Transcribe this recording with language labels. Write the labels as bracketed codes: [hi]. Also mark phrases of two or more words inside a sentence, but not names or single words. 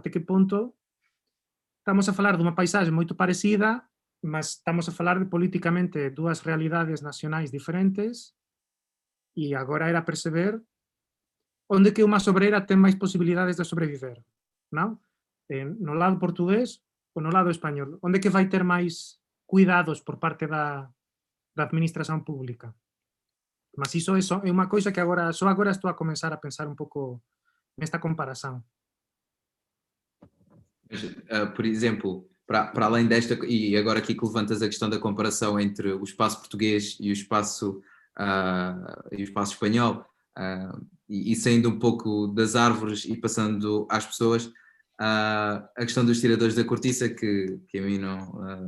[pt] Até que ponto [gl] estamos a falar dunha paisaxe moito parecida, mas estamos a falar de políticamente dúas realidades nacionais diferentes e agora era perceber onde que unha sobreira ten máis posibilidades de sobreviver, non? No lado portugués ou no lado español? Onde que vai ter máis cuidados por parte da administración pública? Mas iso é unha coisa que só agora estou a comenzar a pensar un pouco nesta comparación. [pt] Por exemplo, para além desta, e agora aqui que levantas a questão da comparação entre o espaço português e o espaço espanhol, e saindo um pouco das árvores e passando às pessoas, a questão dos tiradores da cortiça, que a mim não...